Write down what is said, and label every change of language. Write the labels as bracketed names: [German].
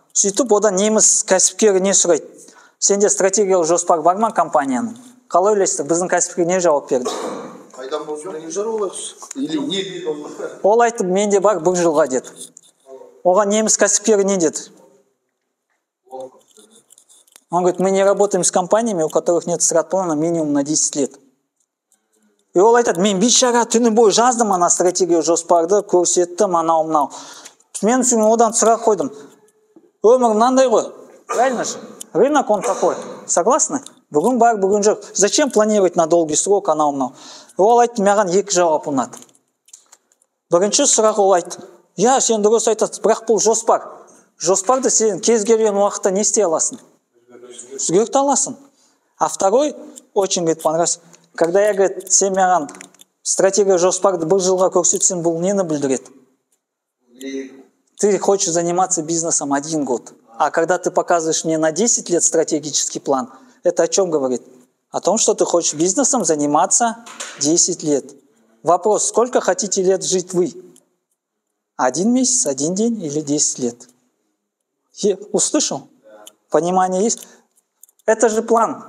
[Kazakh] Сөйтіп, ода неміс кәсіпкері не сұрайды? Сенде стратегиялық жоспар бар ма компанияның? Қалай ойлайсыздар, біздің кәсіпкер не жауап берді? Қайдан болса не жаралайсыз? Или не дейді ол? Ол айтып, менде бар 1 жылға деді. Оған неміс кәсіпкері не деді? [Russian] Он говорит, мы не работаем с компаниями, у которых нет стратплана минимум на 10 лет. [Kazakh] И ол айтады, мен бейшара түні бойы жаздым ана стратегия жоспарды, көрсеттім, анау-мынау. Мен одан сұрақ қойдым. Өмір мынандай ғой, [Russian] правильно же? Рынок он такой. Согласны? [Kazakh] Бүгін бар, бүгін жоқ. [Russian] Зачем планировать на долгий срок, [Kazakh] анау-мынау? Ол айтты, маған 2 жауап ұнады. Бірінші сұрақ ол айтты. Я, сен дұрыс айтасың, бірақ бұл жоспар. Жоспарды сен кез келген уақытта не істей аласың? Өзгерте аласың. [Russian] А второй, очень, говорит, понравился. Когда я, говорит, [Kazakh] сен маған стратегия жоспарды 1 жылға көрсетсең, бұл нені білдіреді? [Russian] Ты хочешь заниматься бизнесом 1 год. А когда ты показываешь мне на 10 лет стратегический план, это о чем говорит? О том, что ты хочешь бизнесом заниматься 10 лет. Вопрос, сколько хотите лет жить вы? 1 месяц, 1 день или 10 лет? Услышал? Понимание есть? Это же план.